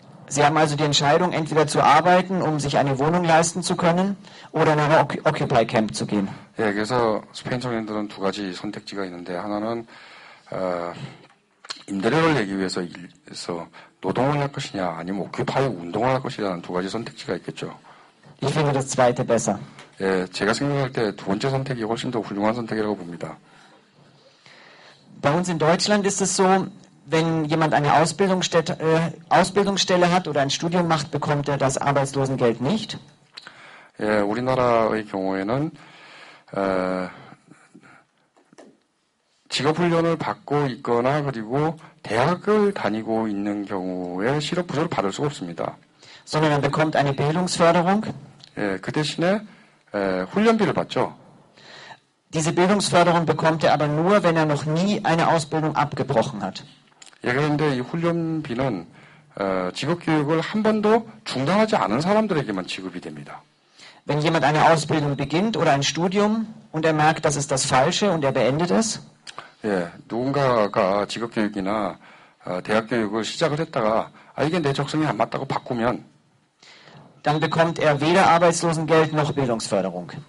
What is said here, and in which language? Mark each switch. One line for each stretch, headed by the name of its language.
German: Sie haben also die Entscheidung, entweder zu arbeiten, um sich eine Wohnung leisten zu können, oder in ein Occupy Camp zu gehen.
Korean: 예, 그래서 스페인 청년들은 두 가지 선택지가 있는데 하나는 임대료를 내기 위해서 노동을 할 것이냐 아니면 오큐파이 운동을 할 것이냐는 두 가지 선택지가 있겠죠.
German: Ich finde das zweite besser.
Korean: 예, 제가 생각할 때 두 번째 선택이 훨씬 더 훌륭한 선택이라고 봅니다.
German: Bei uns in Deutschland ist es so, wenn jemand eine Ausbildungsstelle hat oder ein Studium macht, bekommt er das Arbeitslosengeld nicht.
Korean: 예, 우리나라의 경우에는 직업훈련을 받고 있거나 그리고 대학을 다니고 있는 경우에 실업부조를 받을 수가 없습니다.
German: Sondern er bekommt eine Bildungsförderung.
Korean: 예, 그 대신에 훈련비를 받죠.
German: Diese Bildungsförderung bekommt er aber nur, wenn er noch nie eine Ausbildung abgebrochen hat.
Korean: 예, 그런데 이 훈련비는 직업교육을 한 번도 중단하지 않은 사람들에게만 지급이 됩니다.
German: Wenn jemand eine Ausbildung beginnt oder ein Studium und er merkt, das ist das Falsche und er beendet es,
Korean: 예, 누군가가 직업교육이나 대학교육을 시작을 했다가 이게 내 적성에 안 맞다고 바꾸면
German: dann bekommt er weder Arbeitslosengeld noch Bildungsförderung.